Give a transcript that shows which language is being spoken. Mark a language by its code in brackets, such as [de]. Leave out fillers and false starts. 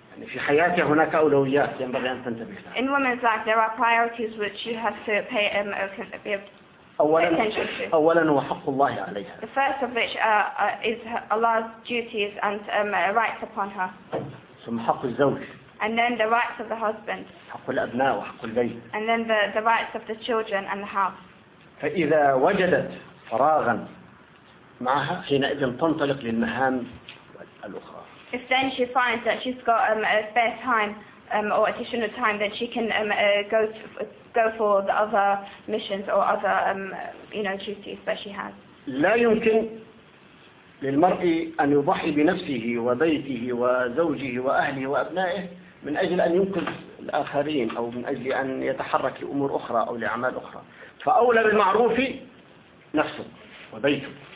[ar] يعني في حياتها هناك أولويات ينبغي أن تنتبه لها. [en] In women's life there are priorities which you have to pay [ar] أولاً هو حق الله عليها. [en] The first of which is Allah's duties and rights upon her. [ar] ثم حق الزوج. [en] And then the rights of the husband. [ar] حق الأبناء وحق البيت. [en] And then the rights of the children and the house. [ar] فإذا وجدت فراغاً معها حينئذ تنطلق للمهام الأخرى. [en] If then she finds that she's got a spare time or additional time, then she can go for the other missions or other you know duties that she has. [ar] لا يمكن للمرء أن يضحي بنفسه وبيته وزوجه وأهله وأبنائه من أجل أن ينقذ الآخرين أو من أجل أن يتحرك لأمور أخرى أو لأعمال أخرى. فأولى بالمعروف نفسه وبيته.